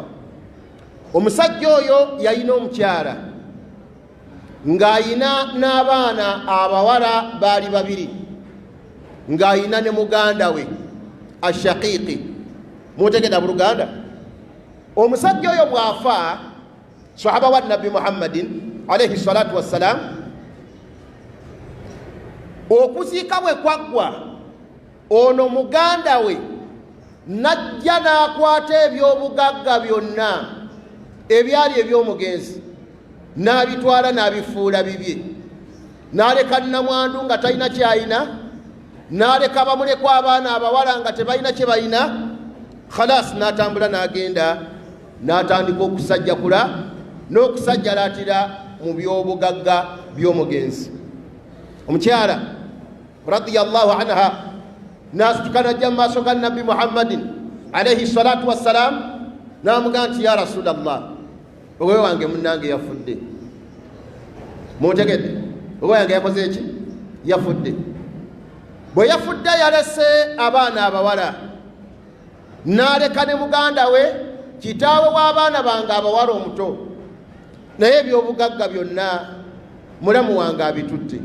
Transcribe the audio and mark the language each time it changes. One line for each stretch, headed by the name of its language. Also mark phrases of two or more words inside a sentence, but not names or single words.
Ganda: Omusajja oyo yalina omukyala ng'ayina n'abaana abawala baali babiri, ng'ayina ne muganda we ashaqiqi. Mutegeda buluganda? Omusajja oyo bw'afa, sahaba wa Nabbi Muhammadin
Arabic: عليه الصلاة والسلام,
Ganda: okuziika bwe kwaggwa, ono muganda we najja n'akwata ebyobugagga byonna ebyali eby'omugenzi n'abitwala n'abifuula bibye, n'aleka nnamwandu nga talina kyayina, n'aleka bamulekwa abaana abawala nga tebalina kye balina. Khalas, n'atambula n'agenda n'atandika okusajjakula n'okusajjalatira mu byobugagga by'omugenzi. Omukyala
Arabic: رضي الله عنها
Ganda: n'asituka n'ajja mu maaso ga Nabbi Muhammadin
Arabic: عليه الصلاة والسلام
Ganda: n'amugamba nti
Arabic: يا رسول الله,
Ganda: owe wange munnange yafudde. Mutegedde? Owe wange yakoze eki? Yafudde. Bwe yafudde yalese abaana abawala n'aleka ne muganda we kitaawe w'abaana bange abawala omuto, naye ebyobugagga byonna mulamu wange abitutte.